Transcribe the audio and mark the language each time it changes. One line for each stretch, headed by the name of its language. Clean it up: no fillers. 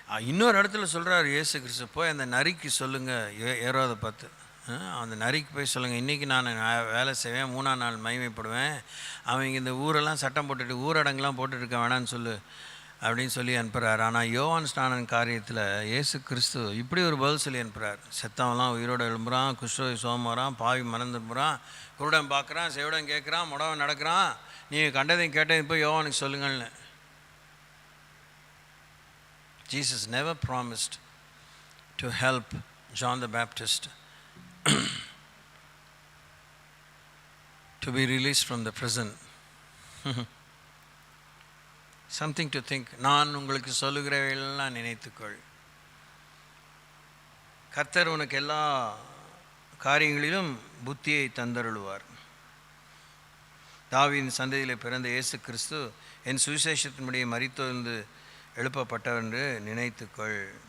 Tamil: இன்னொரு இடத்துல சொல்கிறார் இயேசு கிறிஸ்து, போய் அந்த நரிக்கு சொல்லுங்கள், ஏரோதை பார்த்து, அந்த நரிக்கு போய் சொல்லுங்கள், இன்றைக்கி நான் வேலை செய்வேன், 3ஆம் நாள் மகிமைப்படுவேன், அவங்க இந்த ஊரெல்லாம் சட்டம் போட்டுட்டு ஊரடங்கெலாம் போட்டுருக்க வேணான்னு சொல்லு அப்படின்னு சொல்லி அனுப்புகிறார். ஆனால் யோவான் ஸ்நானன் காரியத்தில் இயேசு கிறிஸ்து இப்படி ஒரு பதில் சொல்லி அனுப்புகிறார். செத்தவன்லாம் உயிரோடு எழும்புறான், குஷ்டரோகி சுகம் வரான், பாவி மறந்துடுறான், குருடன் பார்க்குறான், செவிடன் கேட்குறான், முடவன் நடக்கிறான், நீங்கள் கண்டதையும் கேட்டதையும் போய் யோவானுக்கு சொல்லுங்கள்னு.
English: Jesus never promised to help John the Baptist to be released from the prison. Something to think.
Tamil: நான் உங்களுக்கு சொல்லுகிறவையெல்லாம் நினைத்துக்கொள். கர்த்தர் உனக்கு எல்லா காரியங்களிலும் புத்தியை தந்தருளுவார். தாவீதின் சந்ததியில் பிறந்த இயேசு கிறிஸ்து என் சுவிசேஷத்தினுடைய மரித்தோர்ந்து எழுப்பப்பட்டவர் என்று நினைத்துக்கொள்.